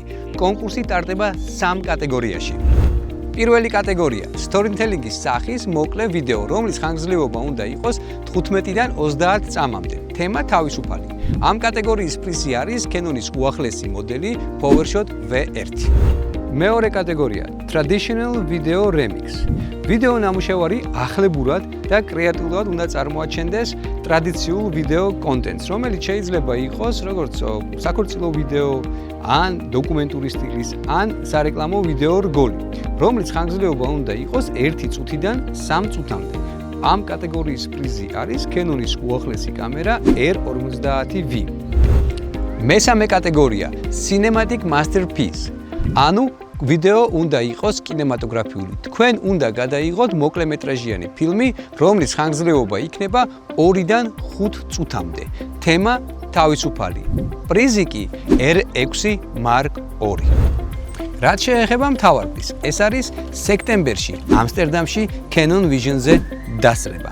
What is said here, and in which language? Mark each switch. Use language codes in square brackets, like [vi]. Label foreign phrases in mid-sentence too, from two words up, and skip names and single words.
[ka] კონკურსი ტარდება 3 კატეგორიაში. პირველი კატეგორია storytelling-ის სახის მოკლე ვიდეო, რომლის ხანგრძლივობა უნდა იყოს 15-დან 30 წამამდე. თემა თავისუფალი. ამ კატეგორიის პრიზი არის Canon-ის უახლესი მოდელი PowerShot V1. მეორე კატეგორია [en] traditional video remix. [ka] ვიდეო ნამუშევარი ახლებურად და კრეატიულად უნდა წარმოაჩენდეს ტრადიციულ ვიდეო კონტენტს, რომელიც შეიძლება იყოს როგორც საქორწილო ვიდეო, ან დოკუმენტური სტილის, ან სარეკლამო ვიდეო რგოლი, რომლის ხანგრძლივობა უნდა იყოს 1 წუთიდან 3 წუთამდე. ამ კატეგორიის პრიზი არის Canon-ის უახლესი კამერა R50V. მესამე კატეგორია [en] cinematic masterpiece. [ka] ანუ ვიდეო უნდა იყოს კინემატოგრაფიული. თქვენ უნდა გადაიღოთ მოკლემეტრაჟიანი ფილმი, რომლის ხანგრძლივობა იქნება 2-დან 5 წუთამდე. თემა თავისუფალი. პრიზი კი R6 Mark II. რაც შეეხება მთავარ პრიზს, ეს არის სექტემბერში ამსტერდამში Canon Vision-ზე დასწრება.